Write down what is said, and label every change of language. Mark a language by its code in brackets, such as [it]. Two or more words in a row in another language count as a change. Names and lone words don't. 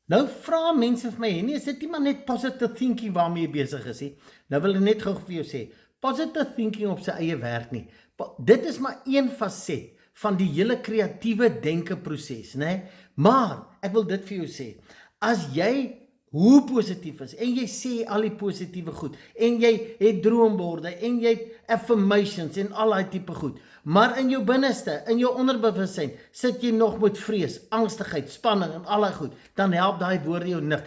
[af] Nou vra mense vir my, nee, is dit nie maar net [en] positive thinking [af] waarmee jy besig is nie? Nou wil ek net gou vir jou sê, [en] positive thinking [af] op sy eie werk nie. Dit is maar een faset van die hele kreatiewe denke proses, né? Maar ek wil dit vir jou sê, as jy hoe positief is, en jy sê al die positiewe goed, en jy het droomborde, en jy het affirmations, en al die tipe goed, maar in jou binneste, in jou onderbewussyn, sit jy nog met vrees, angstigheid, spanning, en al die goed, dan help daai woorde jou niks.